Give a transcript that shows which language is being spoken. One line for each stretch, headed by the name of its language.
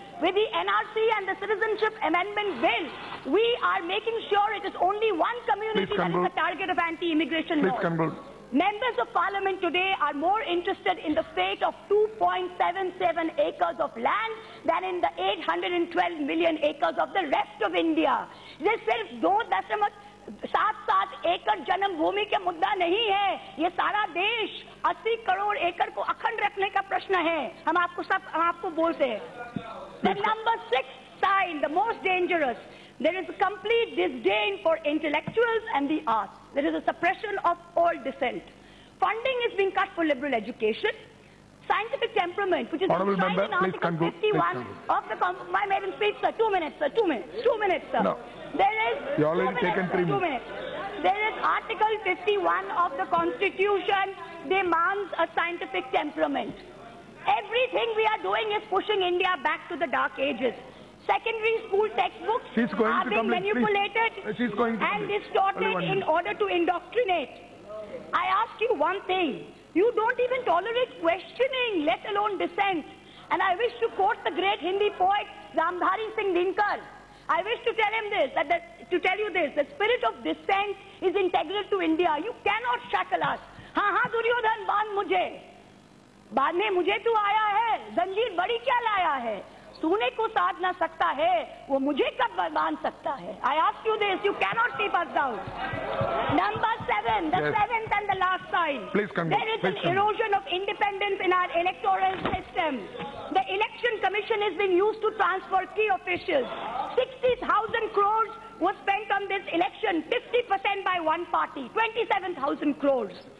English: With the NRC and the Citizenship Amendment Bill, we are making sure it is only one community that is the target of anti-immigration laws. Members of Parliament today are more interested in the fate of 2.77 acres of land than in the 812 million acres of the rest of India.
Hindi: This सिर्फ 2.7 एकड़ जन्म भूमि के मुद्दा नहीं है, ये सारा देश 80 करोड़ एकड़ को अखंड रखने का प्रश्न है. हम आपको बोलते हैं.
English: The number 6 sign, the most dangerous, there is a complete disdain for intellectuals and the arts. There is a suppression of all dissent. Funding is being cut for liberal education. Scientific temperament, which is enshrined in Article 51 of my maiden speech, sir. 2 minutes, sir. 2 minutes. 2 minutes, sir. No. You already taken 3 minutes. 2 minutes. There is Article 51 of the Constitution demands a scientific temperament. Everything we are doing is pushing India back to the dark ages. Secondary school textbooks are being manipulated and distorted in order to indoctrinate. I ask you one thing. You don't even tolerate questioning, let alone dissent. And I wish to quote the great Hindi poet Ramdhari Singh Dinkar. I wish to tell him this, the spirit of dissent is integral to India. You cannot shackle us.
Hindi: हाँ दुर्योधन बांध मुझे, बाद में मुझे तू आया है, जंजीर बड़ी क्या लाया है, सोने को साध ना सकता है, वो मुझे कब बांध सकता है.
English: I ask you this, you cannot keep us down. Number 7, the seventh and the last sign. There is an erosion of independence in our electoral system. The election commission has been used to transfer key officials. 60,000 crores was spent on this election, 50% by one party, 27,000 crores.